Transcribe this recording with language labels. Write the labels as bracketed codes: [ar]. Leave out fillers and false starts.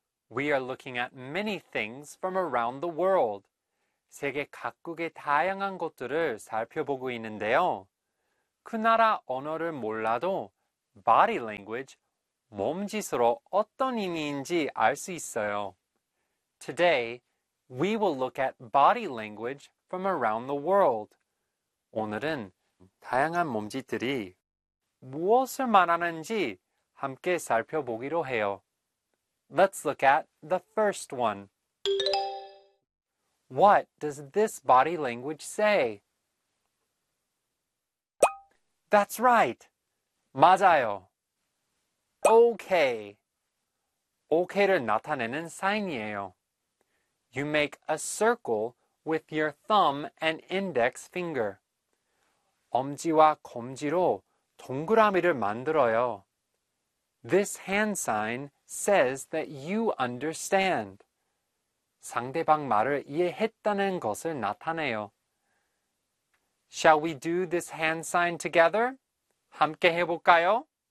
[en] We are looking at many things from around the world. [ko] 세계 각국의 다양한 것들을 살펴보고 있는데요. 그 나라 언어를 몰라도 body language, 몸짓으로 어떤 의미인지 알 수 있어요. [en] Today, we will look at body language from around the world. [ko] 오늘은 다양한 몸짓들이 무엇을 말하는지 함께 살펴보기로 해요. [en] Let's look at the first one. What does this body language say? That's right. [ko] 맞아요. [en] Okay. [ko] Okay를 나타내는 사인이에요. [en] You make a circle with your thumb and index finger. [ko] 엄지와 검지로 동그라미를 만들어요. [en] This hand sign says that you understand. [ko] 상대방 말을 이해했다는 것을 나타내요. [en] Shall we do this hand sign together? [ko] 함께 해볼까요?